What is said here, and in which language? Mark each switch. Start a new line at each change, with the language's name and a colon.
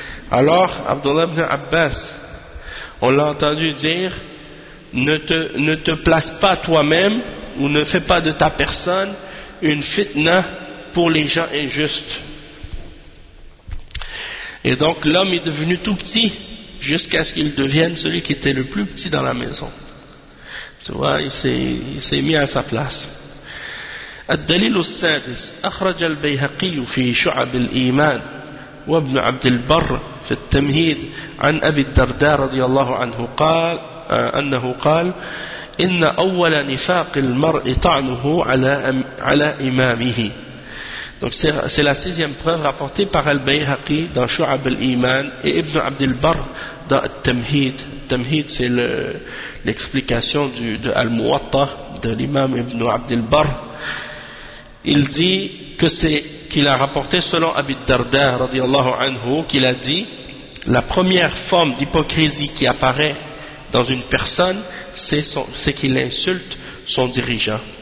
French: Alors, Abdullah ibn Abbas, on l'a entendu dire, ne te place pas toi-même ou ne fais pas de ta personne une fitna pour les gens injustes. Et donc l'homme est devenu tout petit jusqu'à ce qu'il devienne celui qui était le plus petit dans la maison. Tu vois, il s'est mis à sa place.
Arabic: الدليل السادس أخرج البيهقي في شعب الإيمان وابن عبد البر في التمهيد عن أبي الدرداء رضي الله عنه قال أنه قال إن أول نفاق المرء طعنه على إمامه.
French: Donc c'est la sixième preuve rapportée par Al-Bayhaqi dans Shu'ab al-Iman et Ibn Abd al-Barr dans Al-Tamhid. Al-Tamhid c'est l'explication de Al-Muwatta de l'imam Ibn Abd al-Barr. Il dit que c'est qu'il a rapporté selon Abi Darda radiallahu anhu qu'il a dit la première forme d'hypocrisie qui apparaît dans une personne c'est qu'il insulte son dirigeant.